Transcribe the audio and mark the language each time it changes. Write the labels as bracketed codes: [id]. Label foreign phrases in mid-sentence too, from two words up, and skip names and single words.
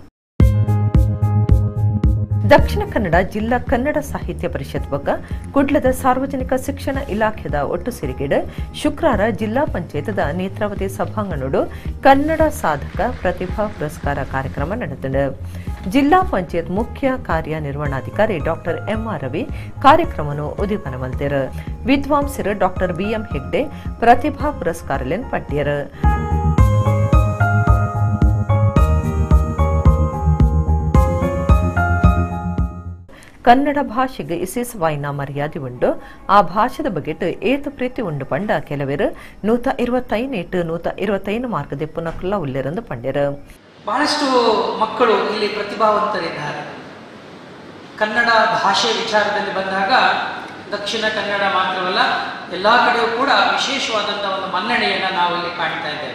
[tcy] ದಕ್ಷಿಣ ಕನ್ನಡ ಜಿಲ್ಲಾ ಕನ್ನಡ ಸಾಹಿತ್ಯ ಪರಿಷತ್ ಬಗ್ಗ ಕುಡ್ಲದ ಸಾರ್ವಜನಿಕ ಶಿಕ್ಷಣ ಇಲಾಖೆದ ಒಟ್ಟು ಸೇರಿಕೆಡೆ ಶುಕ್ರವಾರ ಜಿಲ್ಲಾ ಪಂಚಾಯತದ ನೇತ್ರಾವತಿ ಸಭಾಂಗಣಡು ಕನ್ನಡ ಸಾಧಕ ಪ್ರತಿಭಾ ಪುರಸ್ಕಾರ ಕಾರ್ಯಕ್ರಮ ನಡೆದಿದೆ. [kn] ಜಿಲ್ಲಾ ಪಂಚಾಯತ್ ಮುಖ್ಯ ಕಾರ್ಯನಿರ್ವಹಣಾಧಿಕಾರಿ ಡಾಕ್ಟರ್ ಎಂ.ಆರ್. ರವಿ ಕಾರ್ಯಕ್ರಮವನ್ನು ಉದ್ಘಾಟನೆ ಮಾಡಿದರು. [tcy] ವಿದ್ವಾಂಸರು ಡಾಕ್ಟರ್ ಬಿ.ಎಂ. ಹೆಗ್ಡೆ ಪ್ರತಿಭಾ ಪುರಸ್ಕಾರ ಪಟ್ಟಿಯರು. ಕನ್ನಡ ಭಾಷೆಗೆ ವಿಶೇಷವಾಯಿನ ಮರ್ಯಾದೆ ಉಂಡು ಆ ಭಾಷೆದ ಬಗೆಟ್ ಏತು ಪ್ರೀತಿ ಉಂಡು ಪಂಡ ಕೆಲವರು 125 125 ಮಾರ್ಕ್ ದೆಪ್ಪುನಕಲ್ಲ ಉಲ್ಲಿರಂದು ಪಂಡ್ಯರು. [kn] ಬಹಳಷ್ಟು ಮಕ್ಕಳು ಇಲ್ಲಿ ಪ್ರತಿಭಾವಂತರಿದ್ದಾರೆ. ಕನ್ನಡ ಭಾಷೆ ವಿಚಾರದಲ್ಲಿ ಬಂದಾಗ ದಕ್ಷಿಣ ಕನ್ನಡ ಮಾತ್ರವಲ್ಲ ಎಲ್ಲಾ ಕಡೆಯೂ ಕೂಡ ವಿಶೇಷವಾದಂತಹ ಒಂದು ಮನ್ನಣೆಯನ್ನ ನಾವು ಇಲ್ಲಿ ಕಾಣ್ತಾ ಇದ್ದೇವೆ.